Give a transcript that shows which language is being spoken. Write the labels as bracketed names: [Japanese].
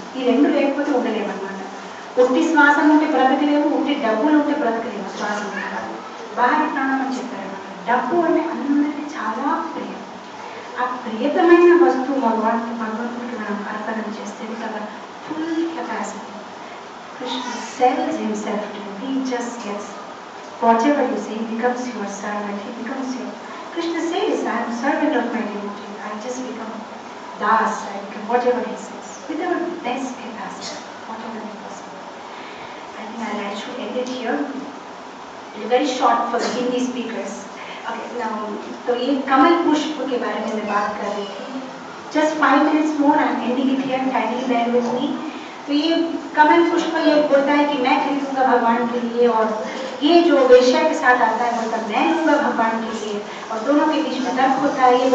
[Telugu] ఈ 2 లేకపోతే ఉండలేమన్నమాట. ఉట్టి శ్వాసం ఉంటే బ్రతకలేము, ఉట్టి డబ్బులు ఉంటే బ్రతకలేము. శ్వాసం కాదు, బహరీ ప్రాణం అని చెప్పారన్నమాట. డబ్బు అంటే అందరికీ చాలా ప్రియం. ఆ ప్రియతమైన వస్తువు భగవంతుడికి మనం అర్పణ చేస్తే కదా full capacity. [English] Krishna sells himself to you. He just gets whatever you say. He becomes your servant. He becomes your. Krishna says, "I am servant of my devotee. I just become das. I become whatever he says with our best capacity, whatever is possible." I think I should end it here. It's very short for the Hindi speakers. Okay, now [Hindi] तो ये कमल पुष्प के बारे में मैं बात कर रही थी. [English] Just 5 minutes more. I am ending it here. Kindly bear with me. [Hindi] तो ये कमल पुष्प ये बोलता है कि मैं खरीदूंगा भगवान के लिए, और ये जो वेश्या के साथ आता है बोलता मैं लूंगा भगवान के लिए, और दोनों के बीच में तर्क होता है.